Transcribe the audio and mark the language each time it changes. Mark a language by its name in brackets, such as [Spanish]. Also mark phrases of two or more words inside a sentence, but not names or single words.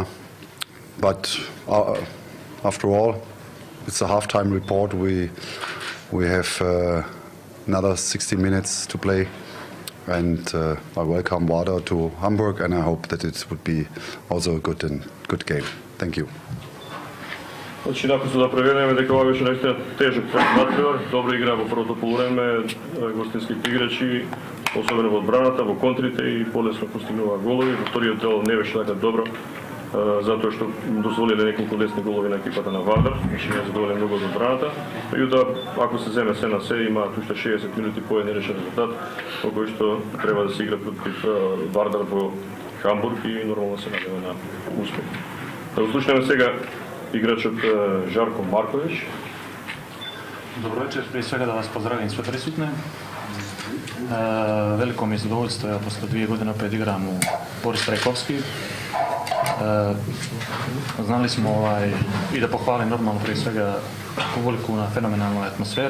[English] But after all, it's a halftime report. We have another 60 minutes to play, and I welcome Vardar to Hamburg, and I hope that it would be also a good game. Thank you. [Macedonian] Значи, написано да провериме дека ова беше наистина тежок натпревар, добра игра во првото полувреме, гостинските играчи, особено во одбраната, во контрите и полесно постигнува голови. Во вториот дел не беше така добро, затоа што дозволиле неколку лесни голови на екипата на Вардар, значи не задоволен многу од одбраната. Меѓутоа, ако се земе се на се, има уште 60 минути по нерešен резултат, во кој што треба да се игра против Вардар во Хамбург и нормално се надеваме на успех. Да услушнеме сега играчот Жарко Марковиć. [Serbian] Dobro večer, prije svega da vas pozdravim sve prisutne. Veliko mi je zadovoljstvo, ja posle 2 godine opet igram u Boris Trajkovski. Znali smo i da pohvalim normalno prije svega publiku na fenomenalnoj atmosferi.